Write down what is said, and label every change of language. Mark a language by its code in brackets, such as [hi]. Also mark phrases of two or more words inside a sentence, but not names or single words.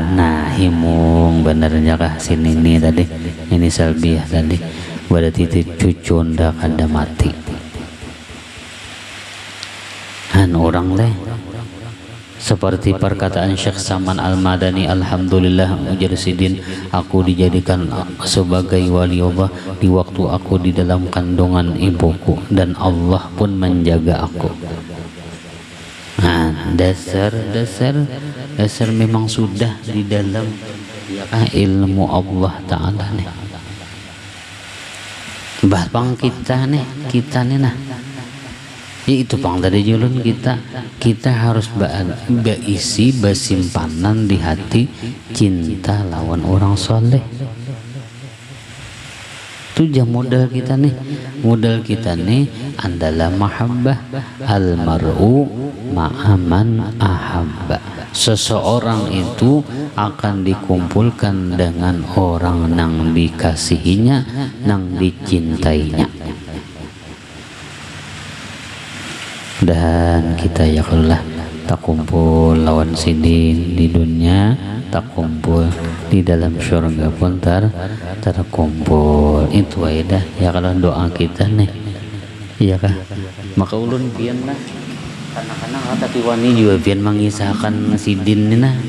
[bjn] Nah, himung benernya kah sini nih tadi, ini Salbiyah tadi, berarti itu cucu ndak ada mati. [id] Orang leh seperti perkataan Syekh Saman Al-Madani, alhamdulillah ujar Sidin, aku dijadikan sebagai wali Allah di waktu aku di dalam kandungan ibuku, dan Allah pun menjaga aku. Nah, dasar memang sudah di dalam ilmu Allah Ta'ala nih. [bjn] Bahkan kita nih nah, itu pang dari julun kita harus berisi bersimpanan di hati cinta lawan orang soleh. Itu jam modal kita nih adalah mahabbah, [ar] المرء مع من أحب. [id] Seseorang itu akan dikumpulkan dengan orang yang dikasihinya, yang dicintainya. [bjn] Dan kita ya Allah tak kumpul lawan Sidin di dunia, tak kumpul di dalam surga pun terkumpul. Itu aja dah ya kalau doa kita nih, iya kah? Maka ulun pian lah kadang-kadang tapi wani juga pian mengisahkan Sidin nih nah.